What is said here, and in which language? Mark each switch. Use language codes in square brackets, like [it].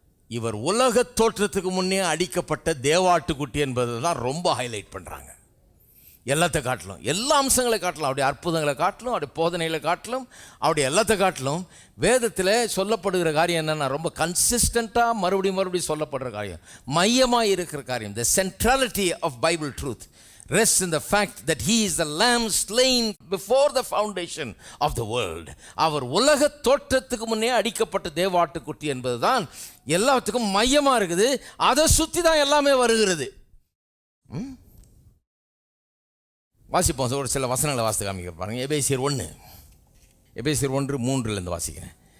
[ta] இவர் உலக தோற்றத்துக்கு முன்னே அடிக்கப்பட்ட தேவாட்டுக்குட்டி என்பது தான் ரொம்ப ஹைலைட் பண்ணுறாங்க. எல்லாத்த காட்டிலும், எல்லா அம்சங்களை காட்டிலும், அவருடைய அற்புதங்களை காட்டிலும், அவருடைய போதனைகளை காட்டிலும், அவருடைய எல்லாத்த காட்டிலும் வேதத்தில் சொல்லப்படுகிற காரியம் என்னென்னா, ரொம்ப கன்சிஸ்டண்ட்டாக மறுபடியும் சொல்லப்படுற காரியம், மையமாக இருக்கிற காரியம். [en] The centrality of Bible truth rests in the fact that he is the lamb slain before the foundation of the world. [ta] அவர் உலக தோற்றத்துக்கு முன்னே அடிக்கப்பட்ட தேவாட்டுக்குட்டி என்பது தான் எல்லாத்துக்கும் மையமாக இருக்குது. அதை சுற்றி தான் எல்லாமே வருகிறது. வாசிப்போம், ஒரு சில வசனங்களை வாசித்து காமிக்க பாருங்க. எபேசியர் 1:3 வாசிக்கிறேன்.